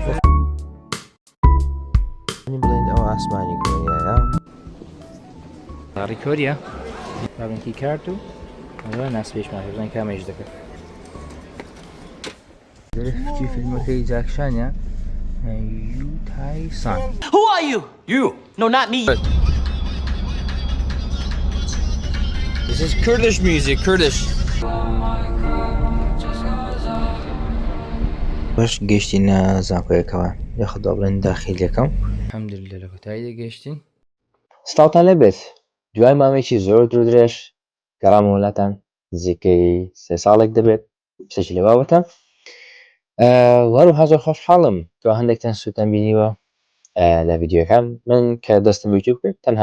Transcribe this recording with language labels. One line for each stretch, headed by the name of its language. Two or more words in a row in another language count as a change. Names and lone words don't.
Central Kurdish: بڵێن ئەو ئاسمانی کۆریایە تاری کۆریە بابنکی کارت و ئەوە ناسپێشمان بزانین کامێش دەکەت دەرەفتی فیلمەکەی جاکشانە یوتای سان
English: Who are you? You. No, not me. This is Kurdish music, Kurdish.
Central Kurdish: باش گەیشتینە زانکۆیەکەوە یاخدا بڵێن داخیلەکەم الحەمدولillah لە کۆتایی گەیشتین سلااوتان لەبێت دوای مامێکی زۆر درێژ گەڕام وڵاتان نزیکەی 3 ساڵێک دەبێت شتێکی لە بابەتە وەروها زۆر خۆشحاڵم کە هەندێکتان سوودتان بینیوە لە ڤیدیۆکان من کە دەستم یوتیوب کرد تەنها